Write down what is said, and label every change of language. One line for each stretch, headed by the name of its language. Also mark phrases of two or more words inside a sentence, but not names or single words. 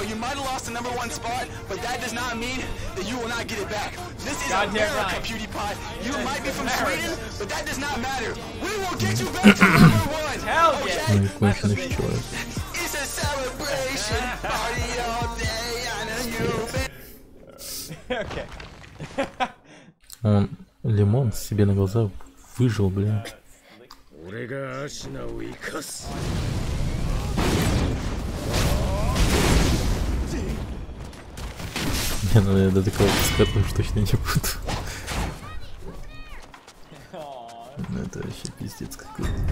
English: You might have lost the #1 spot, but that does not mean that you will not get it back. This is America, PewDiePie. You might be from Sweden, but that does not matter. We will get you back to #1. Hell
Russian: Конченый человек.
English: It's a celebration party all day. I know you've been. Okay.
Russian: Он лимон себе на глаза выжил, блин.
Japanese: 俺がアシナを生かす。
Russian: Не, ну я до такого скатывать точно не буду. Ну это вообще пиздец какой-то.